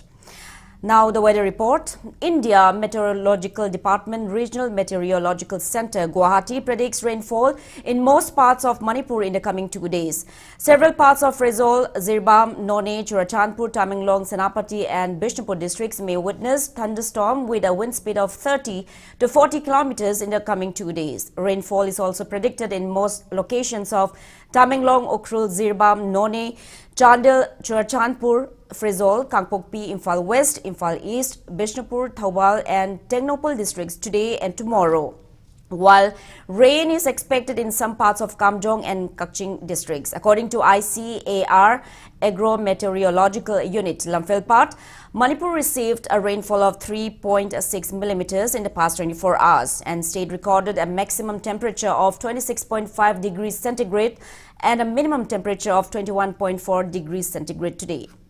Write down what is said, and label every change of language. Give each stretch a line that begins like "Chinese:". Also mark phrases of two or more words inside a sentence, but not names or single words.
English: Now the weather report. India Meteorological Department Regional Meteorological Center Guwahati predicts rainfall in most parts of Manipur in the coming 2 days. Several parts of Raizol, Zirbam, None, Churachandpur, Tamenglong, Senapati and Bishnupur districts may witness thunderstorm with a wind speed of 30 to 40 kilometers in the coming 2 days. Rainfall is also predicted in most locations of Tamenglong, Ukhrul, Zirbam, None, Chandel, Churachandpur, Frizol, Kangpokpi, Imphal West, Imphal East, Bishnupur, Thawal and Tengnopal districts today and tomorrow, while rain is expected in some parts of Kamjong and Kakching districts. According to ICAR Agro-Meteorological Unit, Lamphel, Manipur received a rainfall of 3.6 millimeters in the past 24 hours and state recorded a maximum temperature of 26.5 degrees centigrade and a minimum temperature of 21.4 degrees centigrade today.